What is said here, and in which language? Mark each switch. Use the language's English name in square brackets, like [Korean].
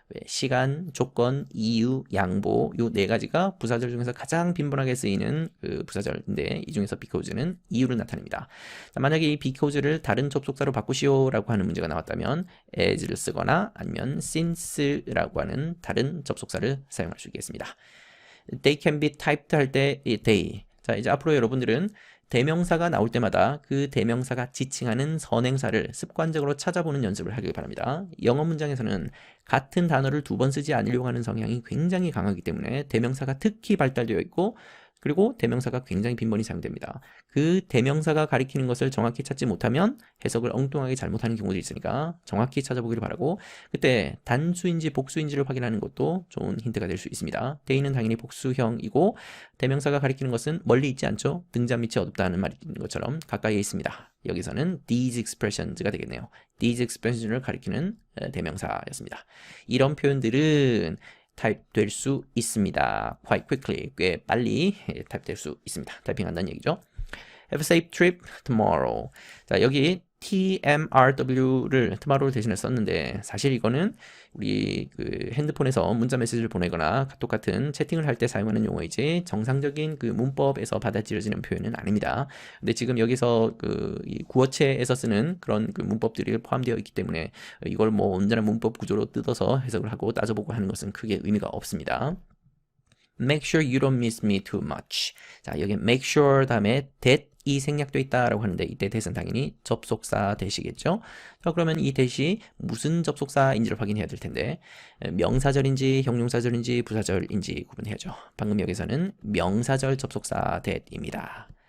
[Korean] 시간, 조건, 이유, 양보 요 네 가지가 부사절 중에서 가장 빈번하게 쓰이는 그 부사절인데 이 중에서 because는 이유를 나타냅니다. 자, 만약에 이 because를 다른 접속사로 바꾸시오라고 하는 문제가 나왔다면 as를 쓰거나 아니면 since라고 하는 다른 접속사를 사용할 수 있겠습니다. [English] They can be typed [Korean] 할 때 [English] they. [Korean] 자, 이제 앞으로 여러분들은 대명사가 나올 때마다 그 대명사가 지칭하는 선행사를 습관적으로 찾아보는 연습을 하길 바랍니다. 영어 문장에서는 같은 단어를 두 번 쓰지 않으려고 하는 성향이 굉장히 강하기 때문에 대명사가 특히 발달되어 있고 그리고 대명사가 굉장히 빈번히 사용됩니다. 그 대명사가 가리키는 것을 정확히 찾지 못하면 해석을 엉뚱하게 잘못하는 경우도 있으니까 정확히 찾아보기를 바라고 그때 단수인지 복수인지를 확인하는 것도 좋은 힌트가 될 수 있습니다. they는 당연히 복수형이고 대명사가 가리키는 것은 멀리 있지 않죠. 등잔 밑이 어둡다는 말인 것처럼 가까이에 있습니다. 여기서는 [English] these expressions [Korean] 가 되겠네요. [English] these expressions [Korean] 을 가리키는 대명사였습니다. 이런 표현들은 타입될 수 있습니다. [English] quite quickly, [Korean] 꽤 빨리 타입될 수 있습니다. 타이핑한다는 얘기죠. [English] Have a safe trip tomorrow. [Korean] 자, 여기 TMRW를 tomorrow 대신에 썼는데 사실 이거는 우리 그 핸드폰에서 문자 메시지를 보내거나 카톡 같은 채팅을 할 때 사용하는 용어이지 정상적인 그 문법에서 받아들여지는 표현은 아닙니다. 근데 지금 여기서 그 이 구어체에서 쓰는 그런 그 문법들이 포함되어 있기 때문에 이걸 뭐 온전한 문법 구조로 뜯어서 해석을 하고 따져보고 하는 것은 크게 의미가 없습니다. [English] Make sure you don't miss me too much. [Korean] 자, 여기 [English] make sure [Korean] 다음에 that 이 생략되어 있다라고 하는데 이때 that은 당연히 접속사 that이겠죠. 자, 그러면 이 that이 무슨 접속사인지를 확인해야 될 텐데 명사절인지 형용사절인지 부사절인지 구분해야죠. 방금 여기서는 명사절 접속사 that입니다.